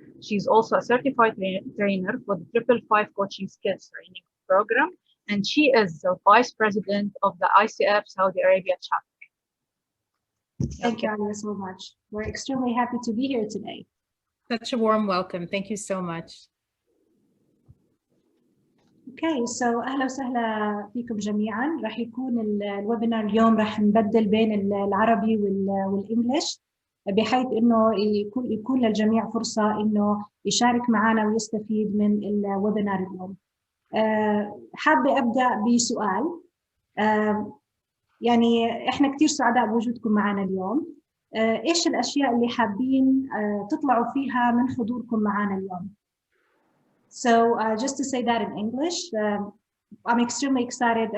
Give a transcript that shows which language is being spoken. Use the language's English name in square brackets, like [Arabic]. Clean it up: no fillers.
[English] She is also a certified trainer for the 555 Coaching Skills Training Program, and she is the Vice President of the ICF Saudi Arabia Chapter. Thank you, Alia, so much. We're extremely happy to be here today. Such a warm welcome. Thank you so much. [Arabic] Okay, so أهلا وسهلا فيكم جميعا. راح يكون الويبينار اليوم راح نبدل بين العربي والإنجليش، بحيث إنه يكون للجميع فرصة إنه يشارك معنا ويستفيد من الويبينار اليوم. حابة أبدأ بسؤال. يعني إحنا كتير سعداء بوجودكم معنا اليوم. إيش الأشياء اللي حابين تطلعوا فيها من حضوركم معنا اليوم؟ [English] So just to say that in English, I'm extremely excited.